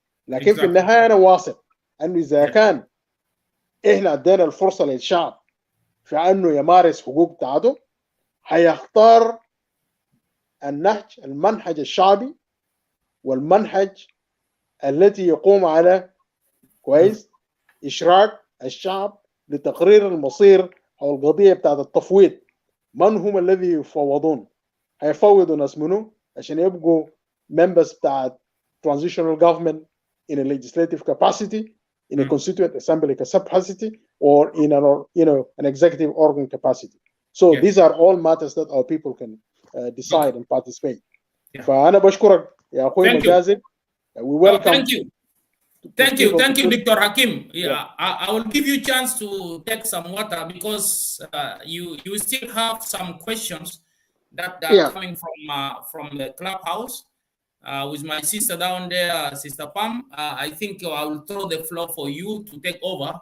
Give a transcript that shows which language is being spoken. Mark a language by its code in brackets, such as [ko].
[ar] لكن في النهايه انا واثق انه اذا كان احنا ادينا الفرصه للشعب في انه يمارس حقوق بتاعته، هيختار المنهج الشعبي، والمنهج التي يقوم على كويس اشراك الشعب لتقرير المصير او القضيه بتاعت التفويض. من هم الذي يفوضون؟ هيفوضوا ناس منو عشان يبقوا [en] members بتاعت transitional government in a legislative capacity, in a constituent assembly capacity, or in an executive organ capacity. So these are all matters that our people can decide and participate. [ar] فأنا بشكرك يا أخوي مجازي. [en] We welcome. Thank you. Thank you, Dr. Hakim. I will give you a chance to take some water because you still have some questions that are coming from the clubhouse. With my sister down there, Sister Pam, I think I will throw the floor for you to take over.